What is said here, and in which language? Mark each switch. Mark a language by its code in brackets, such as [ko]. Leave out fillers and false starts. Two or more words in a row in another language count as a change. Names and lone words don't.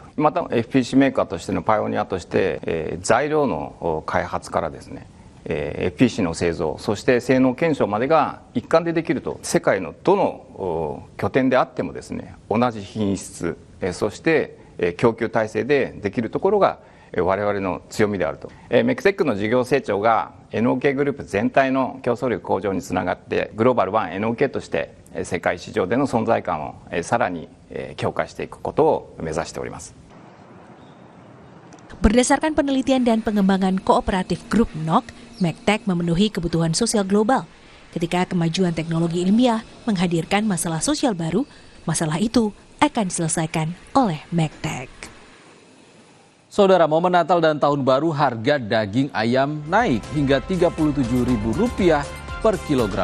[ja] また FPC メーカーとしてのパイオニアとして、材料の開発からですね、 FPC の製造、そして性能検証までが一貫でできると、世界のどの拠点であってもですね、同じ品質、そして供給体制でできるところが我々の強みであると。メクテックの事業成長が NOK グループ全体の競争力向上につながって、グローバル1 NOK として世界市場での存在感をさらに強化していくことを目指しております。 [id] Berdasarkan penelitian dan pengembangan kooperatif grup NOK, Mektech memenuhi kebutuhan sosial global. Ketika kemajuan teknologi ilmiah menghadirkan masalah sosial baru, masalah itu akan diselesaikan oleh Mektech. Saudara, momen Natal dan Tahun Baru harga daging ayam naik hingga Rp37.000 per kilogramnya.